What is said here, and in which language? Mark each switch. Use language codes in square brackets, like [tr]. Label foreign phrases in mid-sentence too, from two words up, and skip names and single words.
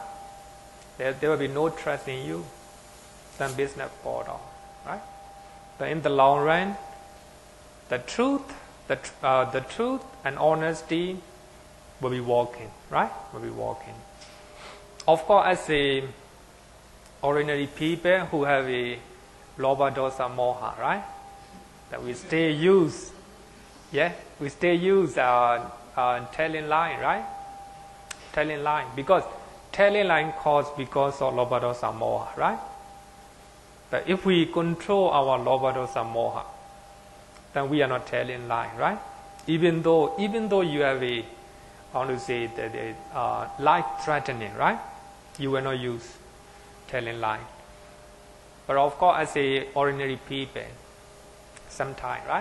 [en] There will be no trust in you. Some business fall down, right? But in the long run, the truth and honesty will be walking, right? Will be walking. Of course, as a ordinary people who have a [pi] lobha dosa moha, [en] right? That we still use, telling lie, right? Telling lie, because telling lie causes because of [pi] lobha dosa moha, [en] right? But if we control our [pi] lobha dosa moha, [en] then we are not telling lie, right? Even though you have a, life threatening, right? You will not use telling lie. But of course, as a ordinary people, sometimes, right?